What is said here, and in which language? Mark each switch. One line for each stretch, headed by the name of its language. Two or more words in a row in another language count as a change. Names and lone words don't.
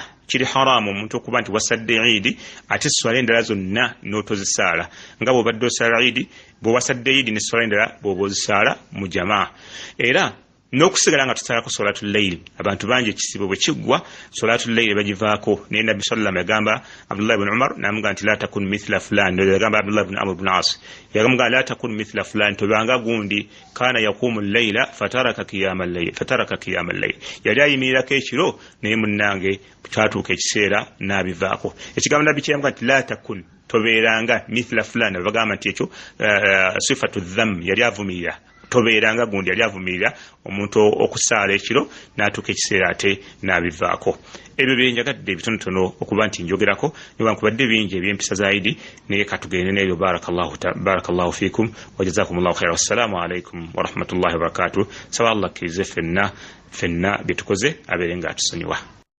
Ganda: Kiri haramu omuntu okuba nti wasadde idi ate essola endala zonna n'otozisaala nga bw'obadde osala idi bw'owasadde idi n'essola endala bw'oba ozisaala mu jamaa. Era n'okusigala nga tusalako
Arabic: صلاة الليل
Ganda: abantu bangi ekisibo bwe kiggwa
Arabic: صلاة الليل
Ganda: bagivaako naye nabbi
Arabic: صلى الله عليه وسلم
Ganda: yagamba Abdullah ibn Umar namuga nti
Arabic: لا تكن مثل فلان
Ganda: yagamba Abdullah ibn Amr ibn As yagamba
Arabic: لا تكن مثل فلان
Ganda: tobanga gundi
Arabic: كان يقوم الليل فترك قيام الليل
Ganda: yali ayimirako ekiro naye munnange kyatuuka ekiseera n'abivaako. Ekigambo nabbi kyeyamba nti
Arabic: لا تكن
Ganda: tobeeranga
Arabic: مثل فلان
Ganda: bagamba nti ekyo
Arabic: صفة ذم
Ganda: yali avumirira tobeeranga gundi yali avumirira omuntu okusaala ekiro n'atuuka ekiseera ate n'abivaako. Ebyo byenjagadde ebitonotono okuba nti njogerako newankubadde bingi ebyempisa za idi naye katugende n'ebyo
Arabic: بارك الله فيكم وجزاكم الله خيرا. والسلام عليكم ورحمة الله وبركاته.
Ganda: Saba Allah akkirize ffenna bye tukoze abeere nga atusonyiwa.